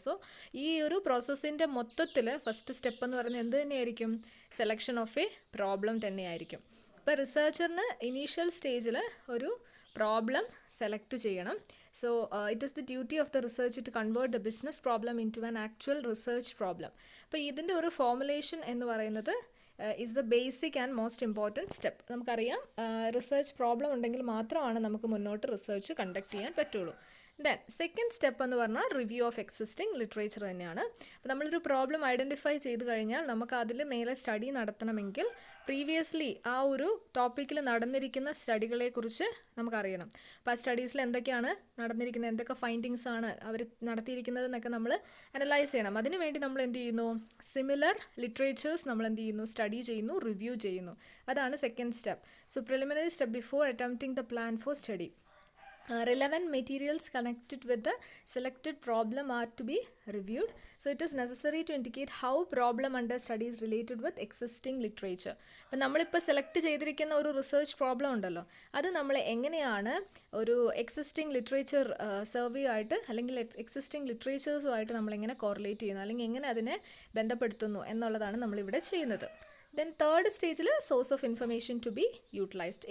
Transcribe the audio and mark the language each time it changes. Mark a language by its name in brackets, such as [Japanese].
[Malayalam] So ഈ ഒരു പ്രോസസ്സിൻ്റെ മൊത്തത്തിൽ ഫസ്റ്റ് സ്റ്റെപ്പ് എന്ന് പറയുന്നത് എന്ത് തന്നെയായിരിക്കും, സെലക്ഷൻ ഓഫ് എ പ്രോബ്ലം തന്നെയായിരിക്കും. ഇപ്പോൾ റിസർച്ചറിന് ഇനീഷ്യൽ സ്റ്റേജിൽ ഒരു പ്രോബ്ലം സെലക്ട് ചെയ്യണം. [English] So it is the duty of the research to convert the business problem into an actual research problem. [Malayalam] അപ്പോൾ ഇതിൻ്റെ ഒരു ഫോർമുലേഷൻ എന്ന് പറയുന്നത് [English] is the basic and most important step. [Malayalam] നമുക്കറിയാം റിസർച്ച് പ്രോബ്ലം ഉണ്ടെങ്കിൽ മാത്രമാണ് നമുക്ക് മുന്നോട്ട് റിസർച്ച് കണ്ടക്ട് ചെയ്യാൻ പറ്റുള്ളൂ. ദെൻ സെക്കൻഡ് സ്റ്റെപ്പ് എന്ന് പറഞ്ഞാൽ റിവ്യൂ ഓഫ് എക്സിസ്റ്റിംഗ് ലിറ്ററേച്ചർ തന്നെയാണ്. അപ്പോൾ നമ്മളൊരു പ്രോബ്ലം ഐഡൻറ്റിഫൈ ചെയ്ത് കഴിഞ്ഞാൽ നമുക്ക് അതിൽ മേലെ സ്റ്റഡി നടത്തണമെങ്കിൽ പ്രീവിയസ്ലി ആ ഒരു ടോപ്പിക്കിൽ നടന്നിരിക്കുന്ന സ്റ്റഡികളെക്കുറിച്ച് നമുക്കറിയണം. അപ്പോൾ ആ സ്റ്റഡീസിൽ എന്തൊക്കെയാണ് നടന്നിരിക്കുന്നത്, എന്തൊക്കെ ഫൈൻഡിങ്സ് ആണ് അവർ നടത്തിയിരിക്കുന്നത് എന്നൊക്കെ നമ്മൾ അനലൈസ് ചെയ്യണം. അതിനുവേണ്ടി നമ്മൾ എന്ത് ചെയ്യുന്നു, സിമിലർ ലിറ്ററേച്ചേഴ്സ് നമ്മൾ എന്ത് ചെയ്യുന്നു, സ്റ്റഡി ചെയ്യുന്നു, റിവ്യൂ ചെയ്യുന്നു. അതാണ് second step. [English] So preliminary step before attempting the plan for study. Relevant materials connected with the selected problem are to be reviewed. So it is necessary to indicate how problem under study is related with existing literature. [Malayalam] അപ്പം നമ്മളിപ്പോൾ select ചെയ്തിരിക്കുന്ന ഒരു research problem ഉണ്ടല്ലോ, അത് നമ്മൾ എങ്ങനെയാണ് ഒരു existing literature survey ആയിട്ട് അല്ലെങ്കിൽ എക്സിസ്റ്റിംഗ് ലിറ്ററേച്ചേഴ്സുമായിട്ട് നമ്മളെങ്ങനെ കോറിലേറ്റ് ചെയ്യുന്നു, അല്ലെങ്കിൽ എങ്ങനെ അതിനെ ബന്ധപ്പെടുത്തുന്നു എന്നുള്ളതാണ് നമ്മളിവിടെ ചെയ്യുന്നത്. [English] Then third സ്റ്റേജിൽ source of information to be utilised.